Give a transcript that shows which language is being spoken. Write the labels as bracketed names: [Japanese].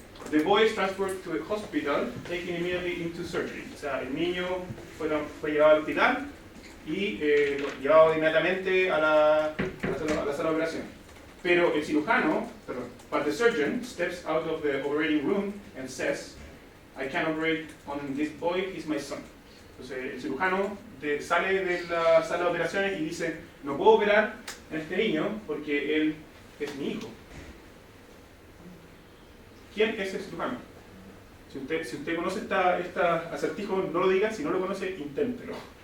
[English] The boy is transported to a hospital, taken immediately into surgery. [Spanish] O sea, el niño fue llevado al hospital y llevado inmediatamente a la sala de operación. Pero el cirujano, [English] but the surgeon steps out of the operating room and says, I can't operate on this boy, he's my son. [Spanish] Entonces el cirujano sale de la sala de operaciones y dice, no puedo operar en este niño porque él es mi hijo. ¿Quién es el cirujano? Si usted conoce este acertijo, no lo diga, si no lo conoce, inténtelo.